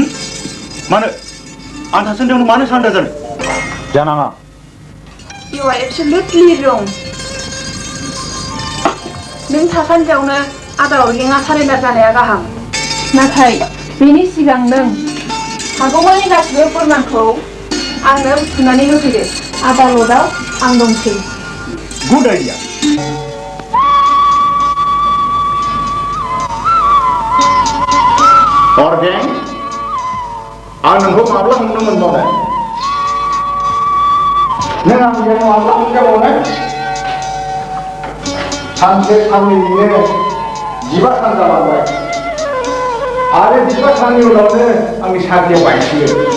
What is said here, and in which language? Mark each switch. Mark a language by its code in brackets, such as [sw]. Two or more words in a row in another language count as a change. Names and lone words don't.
[brx] मानो आं थासान्दियावनो मानो सारेन्डार जानो जानाङा [en] You are absolutely wrong. [brx] नों थासान्दियावनो आदा अर्गेंआ सारेन्डार जानाया गाहाम नाथाय बेनि सिगां नों हागौमानि गासिबो फोरमानखौ आंनो बुथुमनानै होफैदो आदालतआव आं दंसै [en] good idea [brx] अर्गें आं नोंखौ माब्ला हमनो मोनबावनाय नों आंजों माब्ला मोनजाबावनाय सानसे साननैनिनो 15 सान जालांबाय आरो 15 साननि उनावनो आंनि साख्रिया बायसिगोन